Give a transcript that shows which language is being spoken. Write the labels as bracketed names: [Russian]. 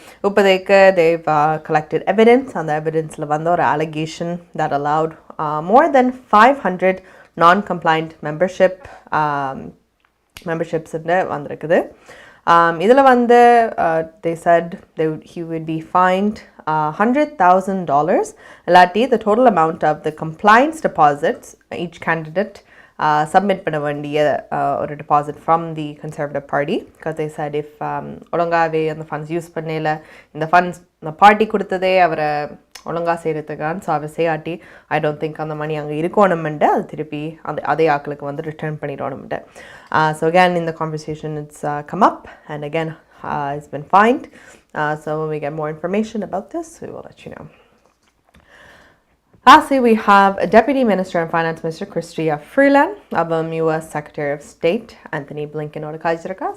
[English] இப்போதைக்கு they've collected evidence. [Tamil] அந்த எவிடன்ஸில் ஒரு [English] allegation that allowed more than 500 non-compliant memberships [Tamil] வந்திருக்குது. [English] இதில் they said he would be fined $100,000 [Tamil] இல்லாட்டி [English] the total amount of the compliance deposits each candidate submit [Tamil] பண்ண வேண்டிய ஒரு [English] deposit from the Conservative Party, because they said if [Tamil] ஒழுங்காவே அந்த [English] funds [Tamil] use பண்ணல, [English] இந்த funds the party [Tamil] கொடுத்ததே அவரை ஒழுங்கா செய்யறதுக்கான், so our செய்யாட்டி [English] I don't think [Tamil] அந்த மணி அங்கே இருக்கணும்ட்டு அது திருப்பி அதே ஆக்களுக்கு return பண்ணிடணும்ட்டு. [English] So again in the conversation it's come up and again it's been fined. So when we get more information about this we will let you know. Lastly, we have Deputy Minister and Finance Minister Chrystia Freeland of US Secretary of State Anthony Blinken.